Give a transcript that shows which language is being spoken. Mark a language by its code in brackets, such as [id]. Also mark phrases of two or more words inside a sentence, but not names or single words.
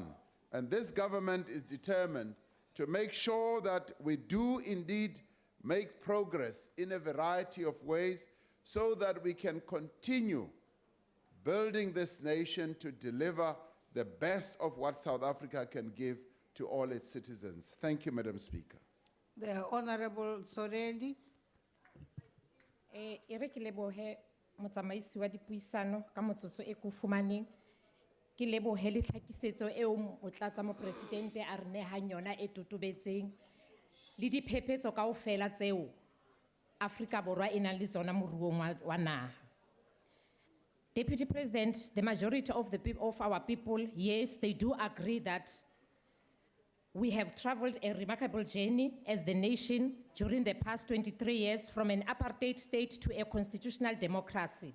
[en] And this government is determined to make sure that we do indeed make progress in a variety of ways so that we can continue building this nation to deliver the best of what South Africa can give to all its citizens. Thank you, Madam Speaker. The Honorable Sorelli. [st] E re ke lebohe motsamaisi wa dipuisano ka motsotso e ko fumaneng. Ke lebohe le tlhakisetso eo motlatsa mopresidente a re nehang yona e totobetseng le diphephetso kaofela tseo Afrika Borwa e nang le tsona moruong wa naha. [en] Deputy President, the majority of our people, yes, they do agree that we have traveled a remarkable journey as the nation during the past 23 years from an apartheid state to a constitutional democracy.